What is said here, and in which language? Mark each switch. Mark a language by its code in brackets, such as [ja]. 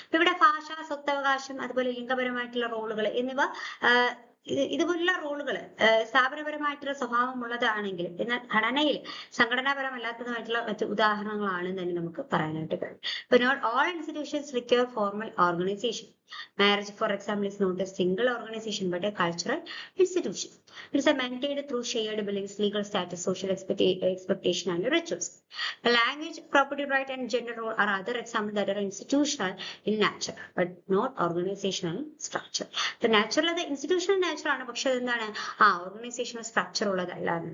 [ml] ഇവിടെ ഭാഷ, സ്വത്തവകാശം, അതുപോലെ ലിംഗപരമായിട്ടുള്ള റോളുകൾ എന്നിവ ഇതുപോലുള്ള റോളുകൾ സ്ഥാപനപരമായിട്ടുള്ള സ്വഭാവമുള്ളതാണെങ്കിൽ എന്നാൽ ഘടനയിൽ സംഘടനാപരമല്ലാത്തതുമായിട്ടുള്ള മറ്റു ഉദാഹരണങ്ങളാണ് തന്നെ നമുക്ക് പറയാനായിട്ട് കഴിയും. [en] ഇപ്പൊ not all institutions require formal organization. Marriage, for example, is not a single organization but a cultural institution. It is maintained through shared beliefs, legal status, social expectation, and rituals. Language, property right, and gender role are other examples that are institutional in nature but not organizational structure. The natural, the institutional nature [ml] ആണ്, പക്ഷെ എന്താണ് [en] Organizational structure ഉള്ളതല്ല.